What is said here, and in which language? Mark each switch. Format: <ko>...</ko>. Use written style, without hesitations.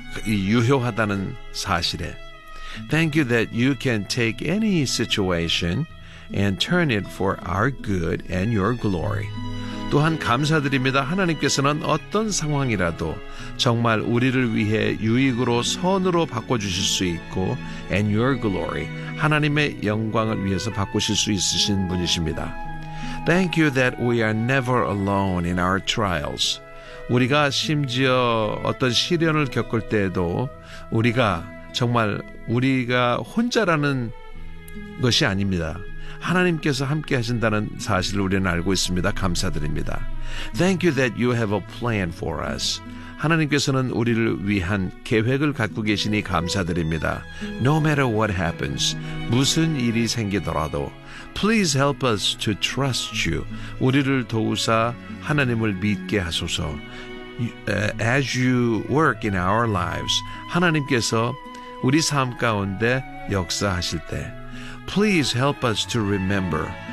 <ko>유효하다는 사실에</ko> <en>Thank you that you can take any situation and turn it for our good and your glory.</en> <ko>또한 감사드립니다. 하나님께서는 어떤 상황이라도 정말 우리를 위해 유익으로 선으로 바꿔주실 수 있고</ko> <en>and your glory,</en> <ko>하나님의 영광을 위해서 바꾸실 수 있으신 분이십니다.</ko> <en>Thank you that we are never alone in our trials.</en> <ko>우리가 심지어 어떤 시련을 겪을 때에도 우리가 정말 우리가 혼자라는 것이 아닙니다. 하나님께서 함께 하신다는 사실을 우리는 알고 있습니다. 감사드립니다.</ko> <en>Thank you that you have a plan for us.</en> <ko>하나님께서는 우리를 위한 계획을 갖고 계시니 감사드립니다.</ko> <en>No matter what happens,</en> <ko>무슨 일이 생기더라도</ko> <en>Please help us to trust you.</en> <ko>우리를 도우사 하나님을 믿게 하소서.</ko> <en>As you work in our lives,</en> <ko>하나님께서 우리 삶 가운데 역사하실 때</ko> <en>Please help us to remember.</en>